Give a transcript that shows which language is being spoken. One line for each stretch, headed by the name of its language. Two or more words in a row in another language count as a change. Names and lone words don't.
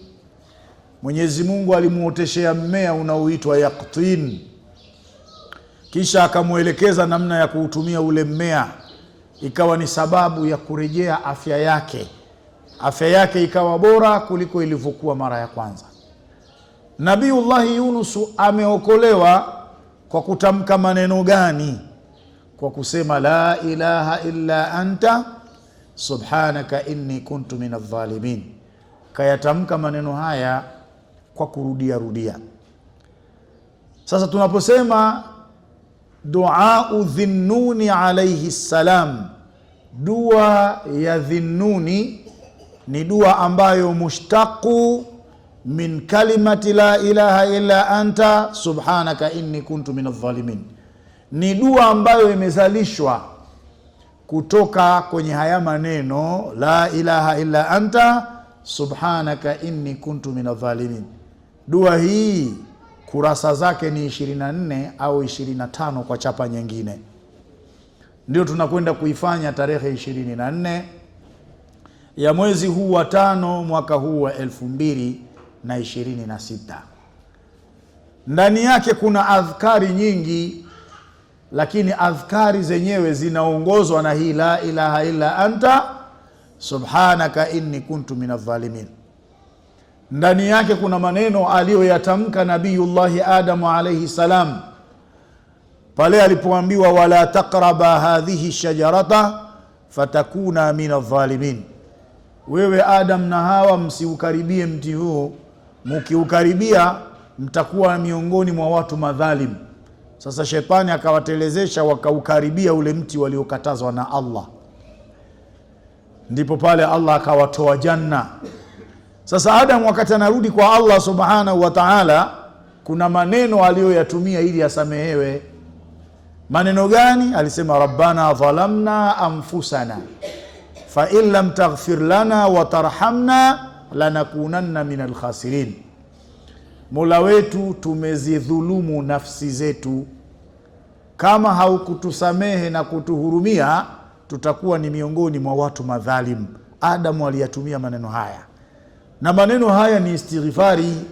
Swahili: Mwenyezi Mungu alimuoteshea mmea unaoitwa yaqtin, kisha akamuelekeza namna ya kuutumia ule mmea, ikawa ni sababu ya kurejea afya yake. Afya yake ikawa bora kuliko ilivyokuwa mara ya kwanza. Nabiiullah Yunus ameokolewa kwa kutamka maneno gani? Kwa kusema
Arabic: لا إله إلا أنت سبحانك إني كنت من الظالمين.
Swahili: Kayatamka maneno haya kwa kurudia rudia. Sasa tunaposema duau Dhinnuni
Arabic: عليه السلام,
Swahili: dua ya Dhinnuni ni dua ambayo
Arabic: مشتق من كلمة لا إله إلا أنت سبحانك إني كنت من الظالمين.
Swahili: Ni dua ambayo imezalishwa kutoka kwenye haya maneno
Arabic: لا إله إلا أنت سبحانك إني كنت من الظالمين.
Swahili: Dua hii kurasa zake ni 24 au 25 kwa chapa nyingine. Ndio tunakwenda kuifanya tarehe 24 ya mwezi huu wa 5 mwaka huu wa 2026. Ndani yake kuna adhkari nyingi, lakini adhkari zenyewe zinaongozwa na hii
Arabic: لا إله إلا أنت سبحانك إني كنت من الظالمين.
Swahili: Ndani yake kuna maneno aliyoyatamka Nabiiullah Adam
Arabic: عليه السلام
Swahili: pale alipoambiwa
Arabic: ولا تقربا هذه الشجرة فتكونا من الظالمين.
Swahili: Wewe Adam na Hawa msiukaribie mti huu, mkiukaribia mtakuwa miongoni mwa watu madhalim. Sasa shetani akawatelezesha, wakaukaribia ule mti waliokatazwa na Allah. Ndipo pale Allah akawatoa janna. Sasa Adam wakati anarudi kwa Allah
Arabic: سبحانه وتعالى,
Swahili: kuna maneno aliyoyatumia ili asamehewe. Maneno gani? Alisema
Arabic: ربنا ظلمنا أنفسنا وإن لم تغفر لنا وترحمنا لنكونن من الخاسرين.
Swahili: Mola wetu, tumezidhulumu nafsi zetu, kama haukutusamehe na kutuhurumia tutakuwa ni miongoni mwa watu madhalimu. Adamu aliyatumia maneno haya, na maneno haya ni istighfari.